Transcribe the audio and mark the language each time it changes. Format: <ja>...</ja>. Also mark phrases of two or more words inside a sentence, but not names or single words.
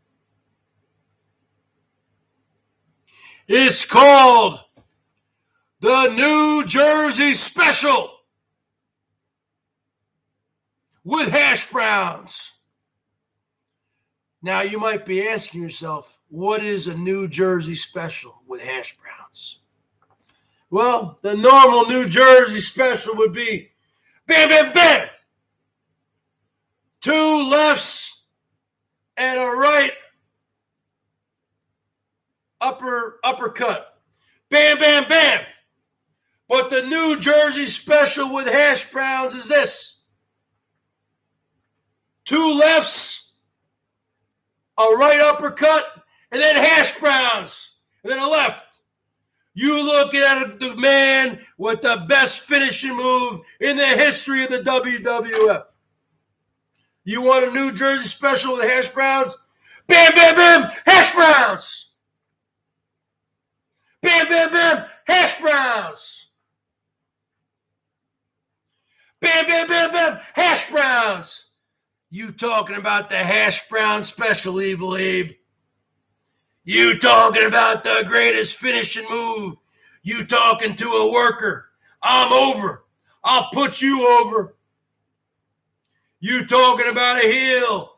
<en>It's called the New Jersey Special with hash browns. Now, you might be asking yourself, what is a New Jersey Special with hash browns? Well, the normal New Jersey Special would be bam, bam, bam. 2 lefts and a right uppercut. Bam, bam, bam. But the New Jersey Special with hash browns is this. 2 lefts, a right uppercut, and then hash browns, and then a left. You looking at the man with the best finishing move in the history of the WWF. You want a New Jersey Special with hash browns? Bam, bam, bam, hash browns. Bam, bam, bam, hash browns. Bam, bam, bam, bam, hash browns. You talking about the hash brown special, Evil Abe. You talking about the greatest finishing move. You talking to a worker. I'm over. I'll put you over. You talking about a heel.</en>